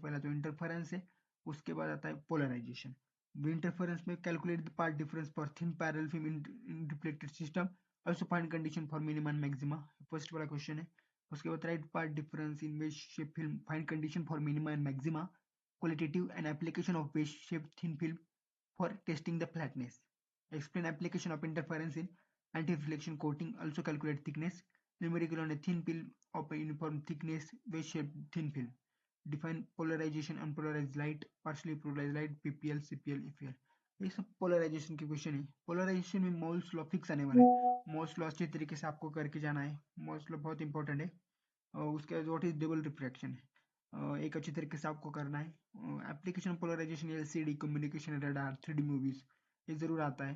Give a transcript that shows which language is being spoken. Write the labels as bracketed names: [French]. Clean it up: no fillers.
[Hindi] पहला तो इंटरफेरेंस है, उसके बाद आता है पोलराइजेशन. [English] interference में calculate the path difference for thin parallel film in reflected system, also find condition for minimum and maxima, [Hindi] first वाला क्वेश्चन है. [English] उसके बाद write path difference in wedge shape film, find condition for minima and maxima, qualitative and application of wedge shape thin film for testing the flatness. Explain application of interference in anti-reflection coating. Also calculate thickness. Numerical on a thin film of a uniform thickness, wedge-shaped thin film. Define polarization, unpolarized light, partially polarized light, PPL, CPL, EPL. [Hindi] ये सब polarisation के question है. Polarisation में moles law fix आने वाला है. Moles law अच्छे तरीके से आपको करके जाना है. मोल्स लॉ बहुत इंपॉर्टेंट है. उसके बाद [English] what is double refraction, [Hindi] एक अच्छी तरीके से आपको करना है. Application polarisation, LCD, communication, radar, 3D movies, ये जरूर आता है.